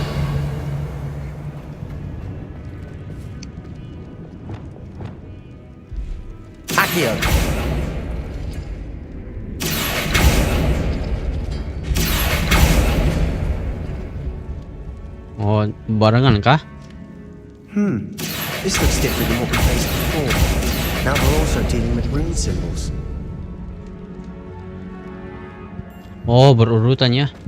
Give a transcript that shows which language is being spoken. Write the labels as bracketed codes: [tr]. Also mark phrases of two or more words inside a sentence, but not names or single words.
[en] Accio. [id] Oh, barengan kah? [en] This looks different than what we faced before. Now we're also dealing with rune symbols. [id] Oh, berurutan ya.